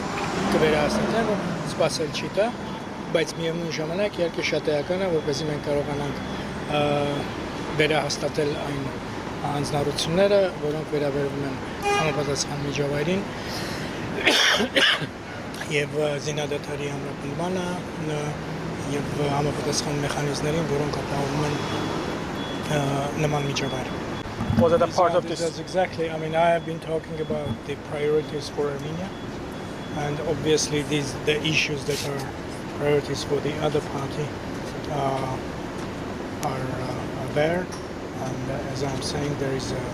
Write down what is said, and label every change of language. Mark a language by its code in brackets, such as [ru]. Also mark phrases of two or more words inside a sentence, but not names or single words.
[hy] կվերահասնենք, որ սպասել չի տա, բայց միևնույն ժամանակ իհարկե շատ էական է, որպեսզի մենք կարողանանք վերահաստատել այն հանձնառությունները, որոնք վերաբերում են համապատասխան միջավայրին եւ զինադադարի ամրապնդմանը եւ համապատասխան մեխանիզմներին, որոնք ապահովում են նման միջավայր. [en] Was it a part of this? That's exactly. I mean, I have been talking about the priorities for Armenia, and obviously the issues that are priorities for the other party are there. And as I'm saying, there is a.